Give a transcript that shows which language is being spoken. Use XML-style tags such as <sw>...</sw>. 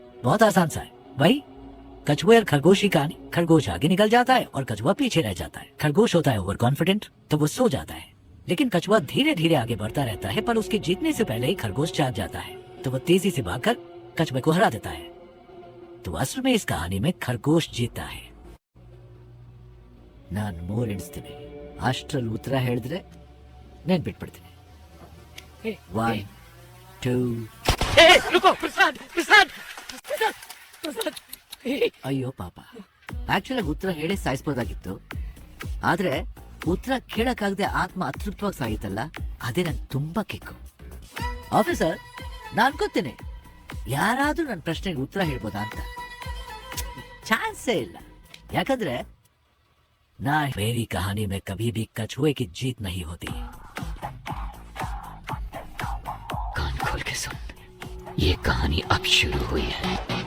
<hi>बहुत आसान सा है भाई। कछुए और खरगोश की कहानी। खरगोश आगे निकल जाता है और कछुआ पीछे रह जाता है। खरगोश होता है ओवर कॉन्फिडेंट, तो वो सो जाता है, लेकिन कछुआ धीरे धीरे आगे बढ़ता रहता है, पर उसके जीतने से पहले ही खरगोश जाग जाता है, तो वो तेजी से भागकर कछुए को हरा देता है। तो असल में इस कहानी में खरगोश जीतता है।</hi> <kn>नान मोर ಎಣಿಸ್ತೀನಿ, ಅಷ್ಟರಲ್ಲಿ ಉತ್ತರ ಹೇಳಿದ್ರೆ ನೆನ್ಪಿಟ್ಬಿಡ್ತೀನಿ। 1 2</kn> <hi>रुको प्रसाद, प्रसाद, प्रसाद, प्रसाद।</hi> <kn>ಅಯ್ಯೋ ಪಾಪ, ಆಕ್ಚುಲಿ ಉತ್ತರ ಹೇಳಿ ಸಾಯಿಸ್ಬೋದಾಗಿತ್ತು, ಆದ್ರೆ ಉತ್ತರ ಕೇಳಕ್ಕಾಗದೆ ಆತ್ಮ ಅತೃಪ್ತವಾಗಿ ಸಾಯಿತಲ್ಲ, ಅದೇ ನಂಗೆ ತುಂಬಾ ಕಿಕ್ಕು। ಆಫೀಸರ್, ನಾನು ಅನ್ಕೋತೀನಿ ಯಾರಾದ್ರೂ ನನ್ನ ಪ್ರಶ್ನೆಗೆ ಉತ್ತರ ಹೇಳ್ಬೋದಾ ಅಂತ। ಚಾನ್ಸೇ ಇಲ್ಲ, ಯಾಕಂದ್ರೆ</kn> <hi>ना मेरी कहानी में कभी भी कछुए की जीत नहीं होती। कान खोल के सुन, ये कहानी अब शुरू हुई है।</hi>